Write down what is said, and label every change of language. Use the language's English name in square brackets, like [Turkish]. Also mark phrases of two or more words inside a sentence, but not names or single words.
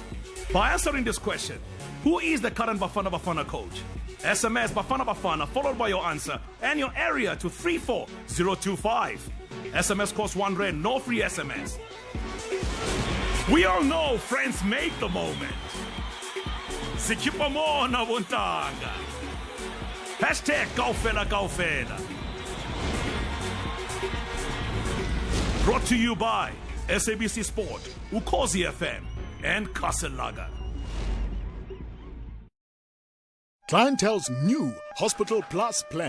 [English] By answering this question, who is the current Bafana Bafana coach? SMS Bafana Bafana followed by your answer and your area to 34025. SMS costs R1, no free SMS. We all know friends make the moment. Sikipa mo na Bontanga. Hashtag Kaufela Kaufela. Brought to you by SABC Sport, Ukwazi FM, and Caselaga. Clientele's new Hospital Plus plan.